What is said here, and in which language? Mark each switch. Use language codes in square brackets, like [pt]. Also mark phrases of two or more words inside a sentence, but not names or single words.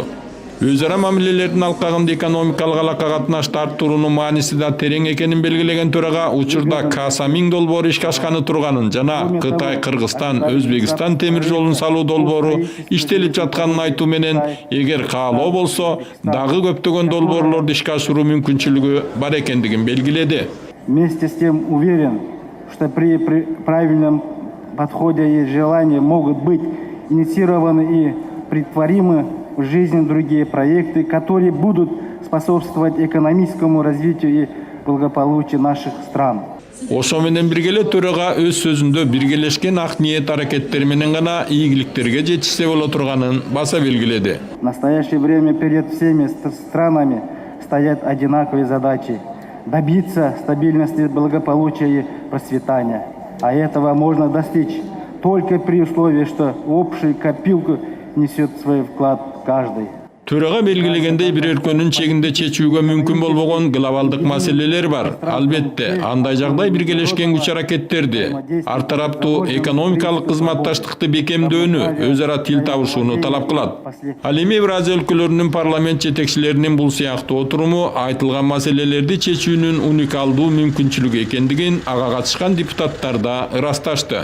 [ky] Өз ара мамилелердин алкагында экономикалык алака катнашты арттыруунун мааниси да терең экенин белгилеген төрага учурда Каса-Миң долбоору ишке ашканы турганын жана Кытай, Кыргызстан, Өзбекстан темир жолун салуу долбоору иштелип жатканын айтуу менен, эгер каалоо болсо, дагы көптөгөн долбоорлорду ишке ашыруу мүмкүнчүлүгү бар экендигин белгиледи. [ru] Вместе с тем уверен, что при правильном подходе и желании могут быть инициированы и претворимы в жизнь другие проекты, которые будут способствовать экономическому развитию и благополучию наших стран. [ky] Ошо менен бирге төрага өз сөзүндө биргелешкен ак ниет аракеттери менен гана ийгиликтерге жетишсе боло турганын баса белгиледи. [ru] В настоящее время перед всеми странами стоят одинаковые задачи: добиться стабильности, благополучия и процветания. А этого можно достичь только при условии, что в общую копилку несет свой вклад каждый. [ky] Төрага белгилегендей бир өлкөнүн чегинде чечүүгө мүмкүн болбогон глобалдык маселелер бар. Албетте, андай жагдай биргелешкен күч аракеттерди, ар тараптуу экономикалык кызматташтыкты бекемдөөнү, өз ара тил табышууну талап кылат. Ал эми Евразия өлкөлөрүнүн парламент жетекчилеринин бул сыяктуу отуруму айтылган маселелерди чечүүнүн уникалдуу мүмкүнчүлүгү экендигин ага катышкан депутаттар да ырасташты.